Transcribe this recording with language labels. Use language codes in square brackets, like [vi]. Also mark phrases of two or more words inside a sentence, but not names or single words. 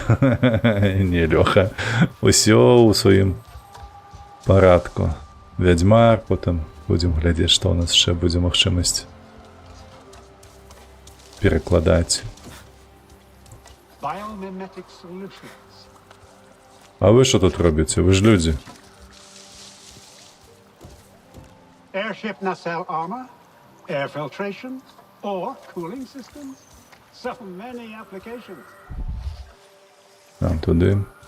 [be] Не, Лёха. Усё ў сваім парадку. Вядзьмар, потым будзем глядзець, што ў нас яшчэ будзе магчымасць перакладаць. [uk] А вы що тут робіце? Ви ж люди. [en] Airship nacelle armor, air filtration, or cooling systems. So many applications. [uk] Нам туди.